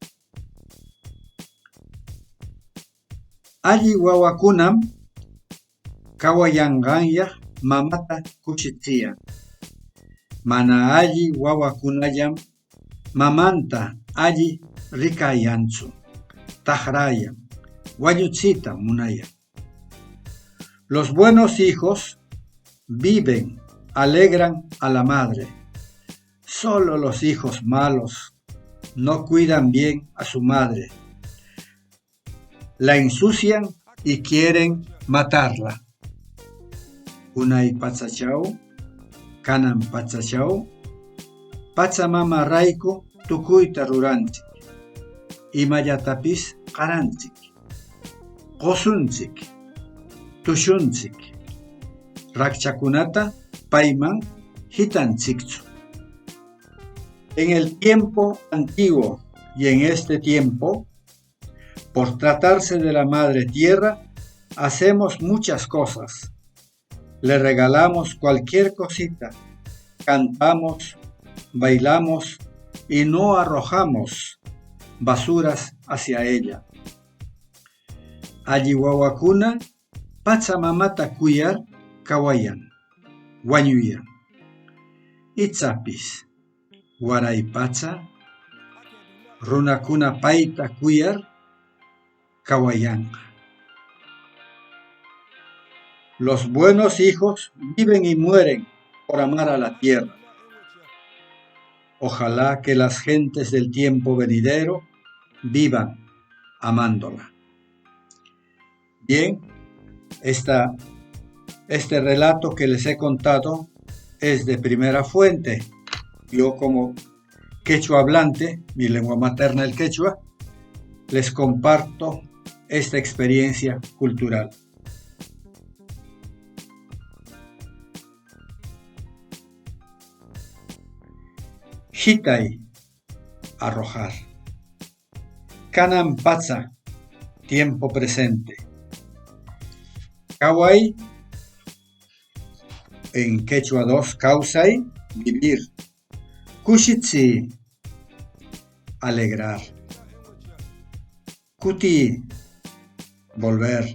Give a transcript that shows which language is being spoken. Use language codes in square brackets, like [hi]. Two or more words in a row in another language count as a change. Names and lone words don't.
[qu] Alli wawakunam kawayanqanyaq mamata kuchichiyan. Mana alli wawakunallam mamanta alli rikayanchu, taqrayan, wañuchita munayan. [es] Los buenos hijos viven, alegran a la madre. Solo los hijos malos no cuidan bien a su madre. La ensucian y quieren matarla. [qu] Unay Pachachau, kanan Pachachau, Pachamama rayku tukuyta ruranchik. Imallatapis qaranchik. Qosunchik, tushunchik. Rakchakunata payman hitanchikchu. [es] En el tiempo antiguo y en este tiempo, por tratarse de la Madre Tierra, hacemos muchas cosas. Le regalamos cualquier cosita, cantamos, bailamos y no arrojamos basuras hacia ella. [qu] Alli wawakuna Pachamamata kuyar kawayan, wañuyan. Itzapis waray pacha, runakuna payta kuyar kawayanqa. [es] Los buenos hijos viven y mueren por amar a la tierra. Ojalá que las gentes del tiempo venidero vivan amándola. Bien, este relato que les he contado es de primera fuente. Yo como quechua hablante, mi lengua materna el quechua, les comparto esta experiencia cultural. [qu] Hitay, arrojar. Kanan pacha, [es] tiempo presente. Kaway, en quechua 2, kausay, vivir. [qu] Kushitsi, alegrar. Kuti, volver.